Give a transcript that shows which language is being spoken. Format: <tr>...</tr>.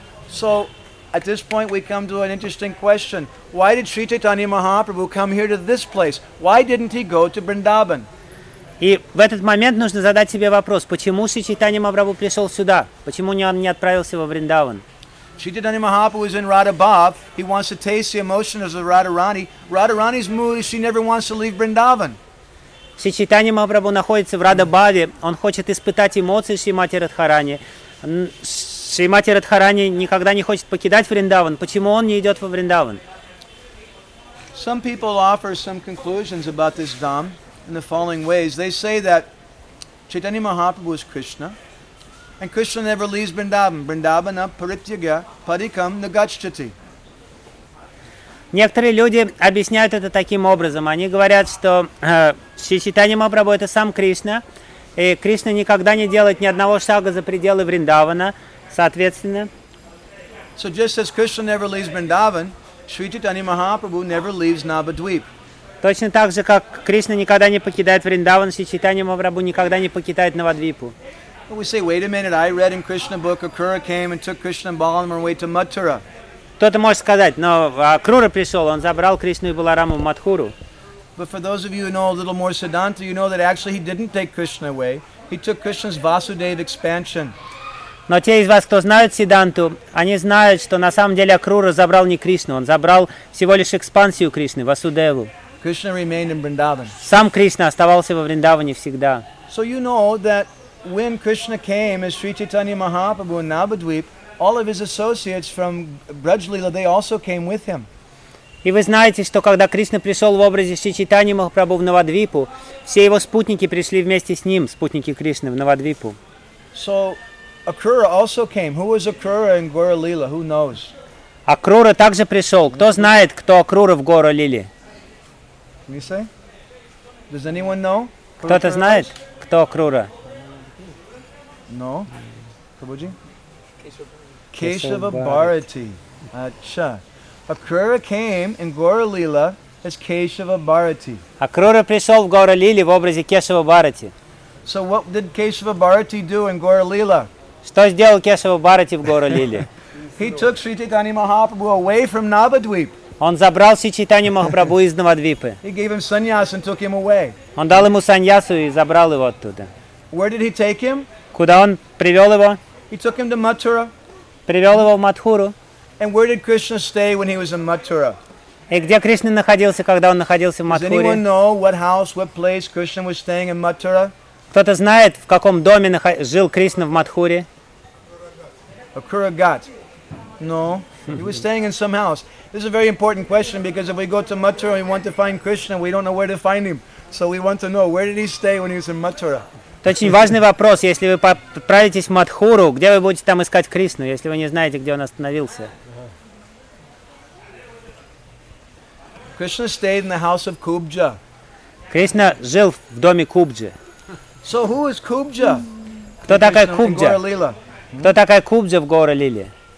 <en>So, at this point, we come to an interesting question. Why did Sri Chaitanya Mahaprabhu come here to this place? Why didn't he go to Vrindavan?</en> <ru>И в этот момент нужно задать себе вопрос, почему Sri Chaitanya Mahaprabhu пришел сюда? Почему он не отправился во Вриндаван?</ru> <en>Sri Chaitanya Mahaprabhu is in Radhabhav. He wants to taste the emotions of Radharani. Radharani's mood is she never wants to leave Vrindavan.</en> <ru>Sri Chaitanya Mahaprabhu находится в Радхабаве. Он хочет испытать эмоции Шримати Радхарани. Шримати Радхарани никогда не хочет покидать Вриндаван. Почему он не идет во Вриндаван?</ru> <en>Some people offer some conclusions about this Dham in the following ways. They say that Chaitanya Mahaprabhu is Krishna, and Krishna never leaves Vrindavan.</en> <sa>Vrindavana parityagya padikam nagacchati.</sa> <ru>Некоторые люди объясняют это таким образом. Они говорят, что Чайтанья Махапрабху это сам Кришна, и Кришна никогда не делает ни одного шага за пределы Вриндавана. Соответственно.</ru> <en>So just as Krishna never leaves Vrindavan, Sri Chaitanya Mahaprabhu never leaves Navadvip.</en> <ru>Точно так же, как Кришна никогда не покидает Вриндаван, Шри Чайтанья Махапрабху никогда не покидает Навадвипу.</ru> <en>We say, wait a minute, I read in Krishna book, Akura came and took Krishna and Balaram away to Mathura.</en> <ru>Кто-то может сказать, но Акрура пришел, он забрал Кришну и Баларама в Матхуру.</ru> <en>But for those of you who know a little more Siddhanta, you know that actually he didn't take Krishna away. He took Krishna's Vasudeva expansion.</en> <ru>Но те из вас, кто знают Сидданту, они знают, что на самом деле Акрура забрал не Кришну, он забрал всего лишь экспансию Кришны, Васудеву.</ru> <en>Krishna remained in Vrindavan.</en> <ru>Сам Кришна оставался во Вриндаване всегда.</ru> <en>So you know that when Krishna came as Sri Chaitanya Mahaprabhu in Navadvip, all of his associates from Brajlila, they also came with him.</en> <ru>И вы знаете, что когда Кришна пришел в образе Шри Чайтаньи Махапрабху в Навадвипу, все его спутники пришли вместе с ним, спутники Кришны, в Навадвипу.</ru> <en>So, Акрура also came. Who was Акрура in Гора Лила? Who knows?</en> <ru>Акрура также пришел. Кто знает, кто Акрура в Гора Лиле?</ru> <en>Can you say? Does anyone know?</en> <ru>Кто-то знает, кто Акрура?</ru> <en>No. Кабуджи? Кешава Бхарати.</en> <hi>Ача.</hi> <en>Akrura came in Gaura Lila as Keshava Bharati.</en> <ru>Akrura пришел в Гора Лиле в образе Кешава Бхарати.</ru> <en>So what did Keshava Bharati do in Gaura Lila?</en> <ru>Что сделал Кешава Бхарати в Гора Лиле?</ru> <en>He took Sri Chaitanya Mahaprabhu away from Navadvip.</en> <ru>Он забрал Sri Chaitanya Mahaprabhu из Навадвипы.</ru> <en>He gave him sannyas and took him away.</en> <ru>Он дал ему саньясу и забрал его оттуда.</ru> <en>Where did he take him?</en> <ru>Куда он привел его?</ru> <en>He took him to Mathura.</en> <ru>Привел его в Матхуру.</ru> <en>And where did Krishna stay when he was in Mathura?</en> <ru>И где Кришна находился, когда он находился в Матхуре?</ru> <en>Does anyone know what house, what place Krishna was staying in Mathura?</en> <ru>Кто-то знает, в каком доме жил Кришна в Матхуре?</ru> <en>Akura Ghat. No. He was staying in some house. This is a very important question because if we go to Mathura and we want to find Krishna, we don't know where to find him. So we want to know where did he stay when he was in Mathura.</en> <ru>Это очень важный вопрос. Если вы отправитесь в Матхуру, где вы будете там искать Кришну, если вы не знаете, где он остановился?</ru> <en>Krishna stayed in the house of Kubja.</en> <ru>Кришна жил в доме Кубджи.</ru> <en>So who is Kubja?</en> <ru>Кто такая Кубджа? Кто такая Кубджа в Гора Лиле?</ru>